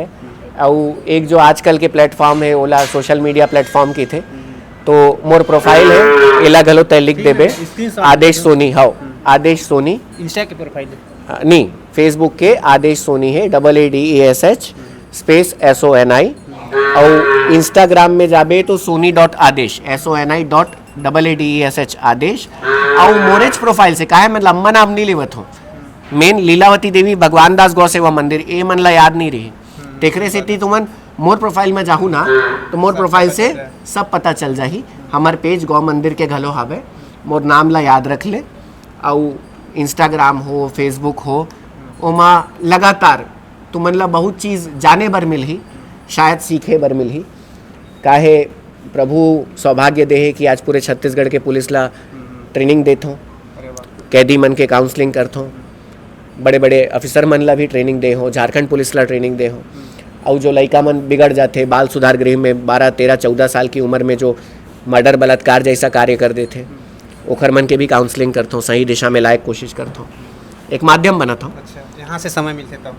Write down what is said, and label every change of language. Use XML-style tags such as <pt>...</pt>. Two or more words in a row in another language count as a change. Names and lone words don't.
<hne>और एक जो आजकल के प्लेटफॉर्म है ओला सोशल मीडिया प्लेटफॉर्म की थे, तो मोर प्रोफाइल है एला गलो तय लिख देबे, आदेश सोनी। हाँ, आदेश सोनी इंस्टा के प्रोफाइल नहीं, फेसबुक के आदेश सोनी है, AADESH स्पेस SONI। और इंस्टाग्राम में जाबे तो soni.adesh SONI.AADESH आदेश और मोरेज प्रोफाइल से काहे मैं लम्बा नाम नहीं लेवत हूँ मेन लीलावती देवी भगवान दास गौ सेवा मंदिर ए मन ला याद नहीं रही तेखरे से तुमन मोर प्रोफाइल में जाहू ना तो मोर प्रोफाइल से सब पता चल जाही हमार पेज गौ मंदिर के घलो हावे मोर नाम ला याद रख ले और इंस्टाग्राम हो फेसबुक हो ओमा लगातार तुमन ला बहुत चीज़ जाने बर मिलही शायद सीखे बर मिलही काहे प्रभु सौभाग्य देहे कि आज पूरे छत्तीसगढ़ के पुलिस ला ट्रेनिंग देथों कैदी मन के काउंसलिंग करथों बड़े बड़े अफिसर मन ला भी ट्रेनिंग दे हो झारखंड पुलिस ला ट्रेनिंग दे हो और जो लड़का मन बिगड़ जाते बाल सुधार गृह में 12, 13, 14 साल की उम्र में जो मर्डर बलात्कार जैसा कार्य कर देते ओखर मन के भी काउंसलिंग करथों सही दिशा में लायक कोशिश करथों एक माध्यम बनत हूँ। अच्छा, यहाँ से समय मिलते तब।</hne>